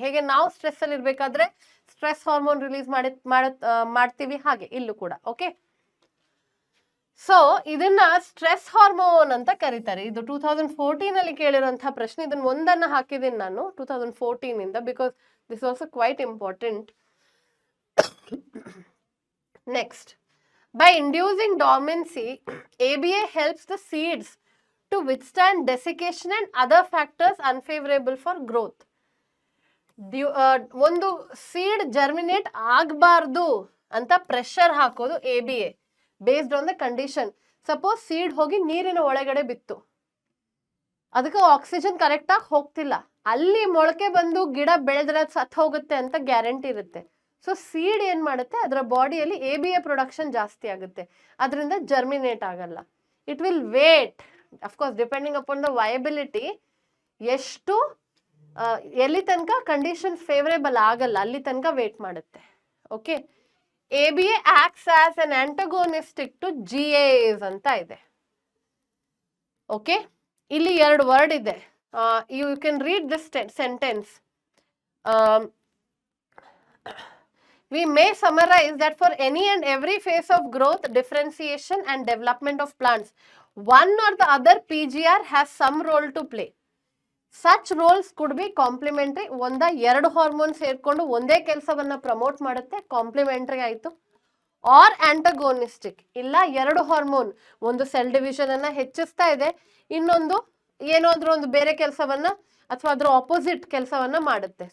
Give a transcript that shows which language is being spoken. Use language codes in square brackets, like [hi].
[kn] ಹೇಗೆ ನಾವು ಸ್ಟ್ರೆಸ್ ಅಲ್ಲಿ ಇರ್ಬೇಕಾದ್ರೆ ಸ್ಟ್ರೆಸ್ ಹಾರ್ಮೋನ್ ರಿಲೀಸ್ ಮಾಡ್ತೀವಿ, ಹಾಗೆ ಇಲ್ಲೂ ಕೂಡ. ಓಕೆ. ಸೊ ಇದನ್ನ ಸ್ಟ್ರೆಸ್ ಹಾರ್ಮೋನ್ ಅಂತ ಕರೀತಾರೆ. ಇದು 2014 ಅಲ್ಲಿ ಕೇಳಿರುವಂತಹ ಪ್ರಶ್ನೆ. ಇದನ್ನ ಒಂದನ್ನ ಹಾಕಿದ್ದೀನಿ ನಾನು 2014 ಇಂದ, [en] Because this also quite important. Next, by inducing dormancy, ABA helps the seeds to withstand desiccation and other factors unfavorable for growth. [kn] ಒಂದು ಸೀಡ್ ಜರ್ಮಿನೇಟ್ ಆಗಬಾರ್ದು ಅಂತ ಪ್ರೆಷರ್ ಹಾಕೋದು ABA [en] Based on the condition. [kn] Suppose seed ಹೋಗಿ ನೀರಿನ ಒಳಗಡೆ ಬಿತ್ತು, ಅದಕ್ಕೆ oxygen correct ಆಗಿ ಹೋಗ್ತಿಲ್ಲ, ಅಲ್ಲಿ ಮೊಳಕೆ ಬಂದು ಗಿಡ ಬೆಳೆದ್ರೆ ಸತ್ ಹೋಗುತ್ತೆ ಅಂತ ಗ್ಯಾರಂಟಿ ಇರುತ್ತೆ. ಸೊ ಸೀಡ್ ಏನ್ ಮಾಡುತ್ತೆ, ಅದರ ಬಾಡಿಯಲ್ಲಿ ABA ಪ್ರೊಡಕ್ಷನ್ ಜಾಸ್ತಿ ಆಗುತ್ತೆ, ಅದರಿಂದ ಜರ್ಮಿನೇಟ್ ಆಗಲ್ಲ. [en] it will wait, of course depending upon the viability, [kn] ಎಷ್ಟು ಎಲ್ಲಿ ತನಕ ಕಂಡೀಷನ್ ಫೇವರೇಬಲ್ ಆಗಲ್ಲ ಅಲ್ಲಿ ತನಕ ವೇಟ್ ಮಾಡುತ್ತೆ. Okay. [en] ABA acts as an antagonistic to GAs ಅಂತ ಇದೆ. Okay. [kn] ಇಲ್ಲಿ ಎರಡು ವರ್ಡ್ ಇದೆ, [en] You can read this sentence. Um, we may summarize that for any and every phase of growth, differentiation and development of plants, one or the other PGR has some role to play. Such roles could be complementary. [kn] ಒಂದ ಎರಡು hormone ಸೇರ್ಕೊಂಡು ಒಂದೇ ಕೆಲಸವನ್ನ promote ಮಾಡುತ್ತೆ, complementary ಆಯಿತು. [en] or antagonistic, [kn] ಇಲ್ಲ ಎರಡು hormone ಒಂದು ಸೆಲ್ ಡಿವಿಷನ್ ಅನ್ನ ಹೆಚ್ಚಿಸ್ತಾ ಇದೆ, ಇನ್ನೊಂದು ಏನಾದ್ರೂ ಒಂದು ಬೇರೆ ಕೆಲಸವನ್ನ ಅಥವಾ ಅದ್ರ ಆಪೋಸಿಟ್ ಕೆಲಸವನ್ನ ಮಾಡುತ್ತೆ.